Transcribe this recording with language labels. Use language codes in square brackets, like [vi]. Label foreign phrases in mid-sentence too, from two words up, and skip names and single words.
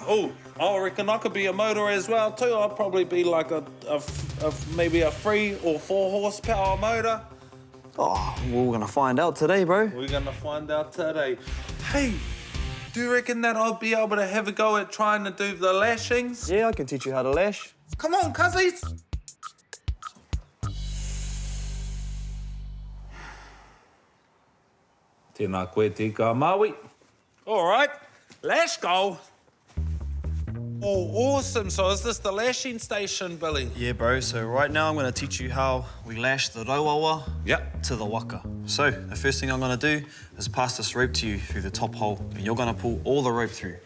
[en] Oh, I reckon I could be a motor as well too. I'd probably be like maybe a 3 or 4 horsepower motor. Oh, we're gonna find out today, bro. We're gonna find out today. Hey, do you reckon that I'll be able to have a go at trying to do the lashings? Yeah, I can teach you how to lash. Come on, [mi] cuzzies. Tēnā koe te ika Maui. [en] All right, let's go. Oh, awesome. So is this the lashing station, Billy? Yeah, bro. So right now I'm gonna teach you how we lash the rauawa to the waka. So the first thing I'm gonna do is pass this rope to you through the top hole, and you're gonna pull all the rope through.